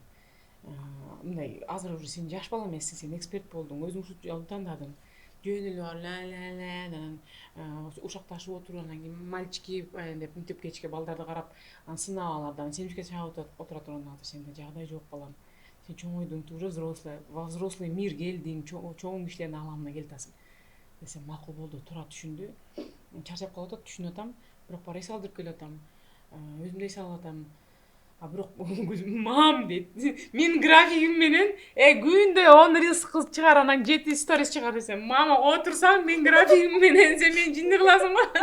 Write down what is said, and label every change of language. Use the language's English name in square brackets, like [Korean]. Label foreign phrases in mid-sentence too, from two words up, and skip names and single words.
[Kyrgyz] Мындай азыр уже сен жаш бала эмессиң, сен эксперт болдуң, өзүң ушул жолду тандадың. Жөн эле бар анан ушакташып отуруп, анан кийин мальчики деп мектеп кечке балдарды карап, анан сынап аларды, анан семчикке чыгып отура турган азыр сенде жагдай жок балам. Сен чоңойдуң, [Russian] ты уже взрослый, во взрослый мир [Kyrgyz] келдиң, чоң кишилердин аламына келип атасың десем макул болду, туура түшүндү. Чарчап калып атат, түшүнүп атам, бирок бар эс алдырып келип атам, өзүм да эс алып атам. Бирок мам дейт, менин графигим менен күндө 10 рилс чыгар, анан 7 сторис чыгар десем, мама отурсаң менин графигим менен сен мени жинди кыласыңбы?